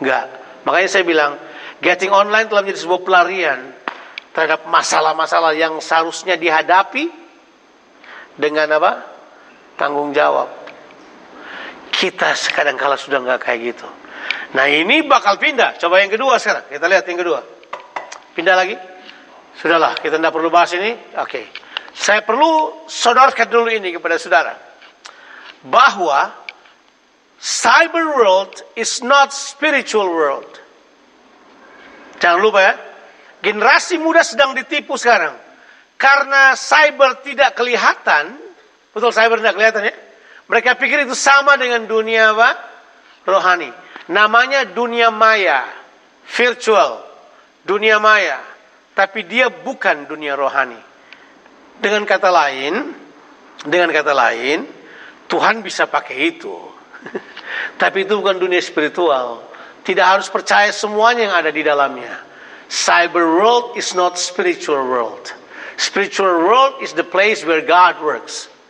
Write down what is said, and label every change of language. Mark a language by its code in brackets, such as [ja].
[id] Enggak. Makanya saya bilang, [en] getting online [id] telah menjadi sebuah pelarian terhadap masalah-masalah yang seharusnya dihadapi dengan apa? Tanggung jawab. Kita kadang-kala sudah nggak kayak gitu. Nah, ini bakal pindah. Coba yang kedua sekarang. Kita lihat yang kedua. Pindah lagi. Sudahlah, kita tidak perlu bahas ini. Oke. Saya perlu sodorkan dulu ini kepada saudara. Bahwa [en] cyber world is not spiritual world. [id] Jangan lupa ya. Generasi muda sedang ditipu sekarang. Karena cyber tidak kelihatan. Betul, cyber tidak kelihatan ya. Mereka pikir itu sama dengan dunia apa? Rohani. Namanya dunia maya. Virtual. Dunia maya. Tapi dia bukan dunia rohani. Dengan kata lain, Tuhan bisa pakai itu. Tapi itu bukan dunia spiritual. Tidak harus percaya semuanya yang ada di dalamnya. [en] Cyber world is not spiritual world. Spiritual world is the place where God works.